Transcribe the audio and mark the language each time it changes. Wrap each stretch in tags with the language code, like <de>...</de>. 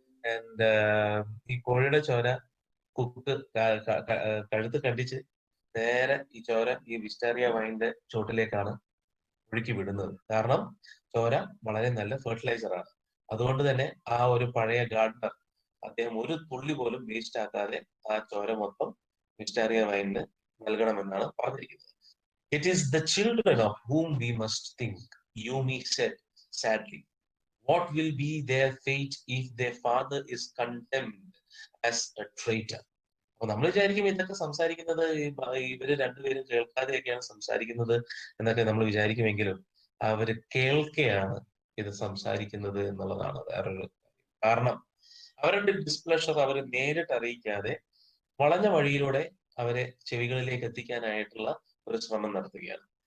<ml>And ഈ കോഴിയുടെ ചോര കുക്ക് കഴുത്ത് കണ്ടിച്ച് നേരെ ഈ ചോര ഈ വിസ്റ്റാരിയ വൈൻ്റെ ചോട്ടിലേക്കാണ് ഒഴുക്കി വിടുന്നത്. കാരണം ചോര വളരെ നല്ല ഫെർട്ടിലൈസർ ആണ്. അതുകൊണ്ട് തന്നെ ആ ഒരു പഴയ ഗാർഡനർ അദ്ദേഹം ഒരു തുള്ളി പോലും വേസ്റ്റ് ആക്കാതെ ആ ചോര മൊത്തം വിസ്റ്റാരിയ വൈനിന് നൽകണമെന്നാണ് പറഞ്ഞിരിക്കുന്നത്.</ml> <en>It is the children of whom we must think, Yumi said sadly. What will be their fate if their father is condemned as a traitor?</en> <ml>അപ്പൊ നമ്മൾ വിചാരിക്കും ഇതൊക്കെ സംസാരിക്കുന്നത് ഇവര് രണ്ടുപേരും കേൾക്കാതെയൊക്കെയാണ് സംസാരിക്കുന്നത് എന്നൊക്കെ നമ്മൾ വിചാരിക്കുമെങ്കിലും അവര് കേൾക്കെയാണ് ഇത് സംസാരിക്കുന്നത് എന്നുള്ളതാണ് വേറൊരു കാരണം. അവരുടെ ഡിസ്പ്ലഷർ അവർ നേരിട്ട് അറിയിക്കാതെ വളഞ്ഞ വഴിയിലൂടെ അവരെ ചെവികളിലേക്ക് എത്തിക്കാനായിട്ടുള്ള ഒരു ശ്രമം നടത്തുകയാണ്.</ml>